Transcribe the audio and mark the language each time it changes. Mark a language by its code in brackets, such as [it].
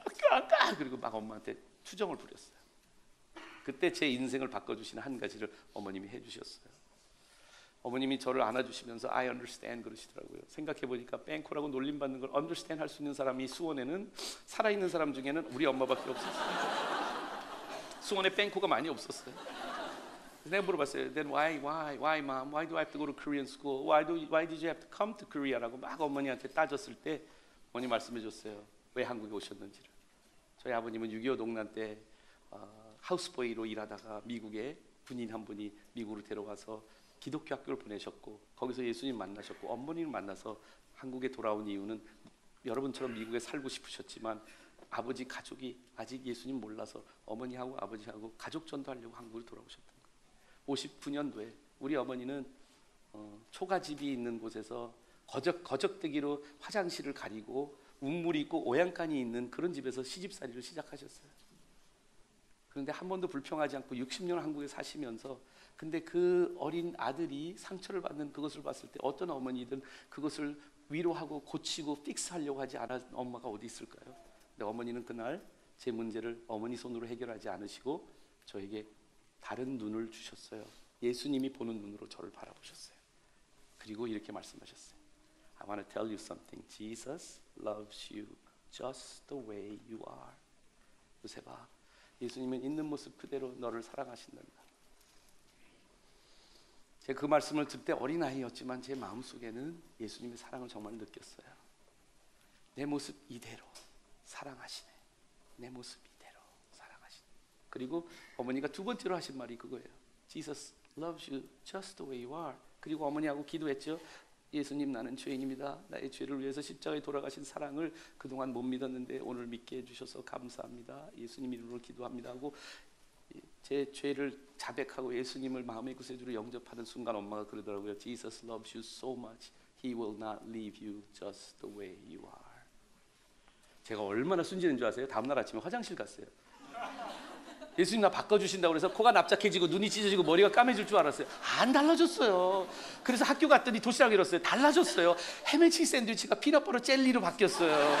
[ko] 아까 그리고 막 엄마한테 투정을 부렸어요. 그때 제 인생을 바꿔주시는 한 가지를 어머님이 해주셨어요. 어머님이 저를 안아주시면서 [en] I understand [ko] 그러시더라고요. 생각해보니까 뺑코라고 놀림받는 걸 understand 할 수 있는 사람이 수원에는 살아있는 사람 중에는 우리 엄마밖에 없었어요. 수원에 뺑코가 많이 없었어요. [en] 내가 물어봤어요. Then why mom? Why do I have to go to Korean school? Why did you have to come to Korea라고 [ko] 막 어머니한테 따졌을 때 어머니 말씀해줬어요. 왜 한국에 오셨는지를. 저희 아버님은 6.25 농난 때 하우스보이로 일하다가 미국에 군인 한 분이 미국으로 데려가서 기독교 학교를 보내셨고 거기서 예수님 만나셨고 어머니를 만나서 한국에 돌아온 이유는 여러분처럼 미국에 살고 싶으셨지만 아버지 가족이 아직 예수님 몰라서 어머니하고 아버지하고 가족 전도하려고 한국으로 돌아오셨던 거예요. 59년도에 우리 어머니는 초가집이 있는 곳에서 거적대기로 화장실을 가리고 우물 있고 오양간이 있는 그런 집에서 시집살이를 시작하셨어요. 그런데 한 번도 불평하지 않고 60년 한국에 사시면서 근데 그 어린 아들이 상처를 받는 그것을 봤을 때 어떤 어머니든 그것을 위로하고 고치고 픽스하려고 하지 않은 엄마가 어디 있을까요? 근데 어머니는 그날 제 문제를 어머니 손으로 해결하지 않으시고 저에게 다른 눈을 주셨어요. 예수님이 보는 눈으로 저를 바라보셨어요. 그리고 이렇게 말씀하셨어요. [en] I want to tell you something. Jesus loves you just the way you are. [ko] 요셉아, 예수님은 있는 모습 그대로 너를 사랑하신단다. 제가 그 말씀을 듣을 때 어린아이였지만 제 마음속에는 예수님의 사랑을 정말 느꼈어요. 내 모습 이대로 사랑하시네. 내 모습 이대로 사랑하시네. 그리고 어머니가 두 번째로 하신 말이 그거예요. [en] Jesus loves you just the way you are. [ko] 그리고 어머니하고 기도했죠. 예수님, 나는 죄인입니다. 나의 죄를 위해서 십자가에 돌아가신 사랑을 그동안 못 믿었는데 오늘 믿게 해주셔서 감사합니다. 예수님 이름으로 기도합니다 하고 제 죄를 자백하고 예수님을 마음의 구세주로 영접하는 순간 엄마가 그러더라고요. [en] Jesus loves you so much. He will not leave you just the way you are. [ko] 제가 얼마나 순진한 줄 아세요? 다음날 아침에 화장실 갔어요. 예수님 나 바꿔주신다고 그래서 코가 납작해지고 눈이 찢어지고 머리가 까매질 줄 알았어요. 안 달라졌어요. 그래서 학교 갔더니 도시락 잃었어요. 달라졌어요. 햄앤치즈 샌드위치가 피넛버터 젤리로 바뀌었어요.